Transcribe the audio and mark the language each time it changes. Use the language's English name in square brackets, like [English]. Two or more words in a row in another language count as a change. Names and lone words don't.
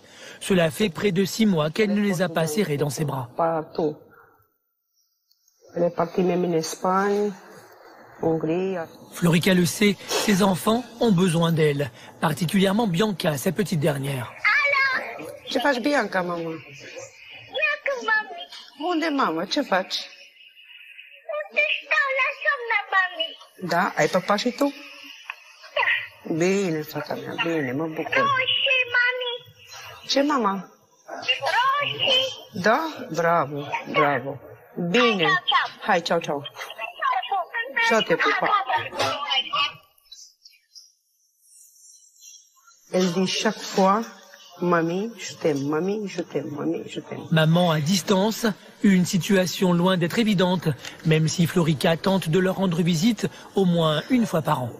[French] Cela fait près de 6 mois qu'elle ne les a pas serrées dans ses bras. Partout. Elle est partie même en Espagne, Hongrie. Florica le sait, ses enfants ont besoin d'elle, particulièrement Bianca, sa petite dernière. [Romanian] Ce faci Bianca, maman? Unde, mamă? Ce faci? Da, ai papa și tu? Bine, fata mea, bine, mă bucur. Ce, mama? Da? Bravo, bravo. Bine. Hai, ciao, ciao. Ciao, te pupa. [French] Elle dit chaque fois, mamie, je t'aime, mamie, je t'aime, mamie, je t'aime. Maman à distance, une situation loin d'être évidente, même si Florica tente de leur rendre visite au moins une fois par an.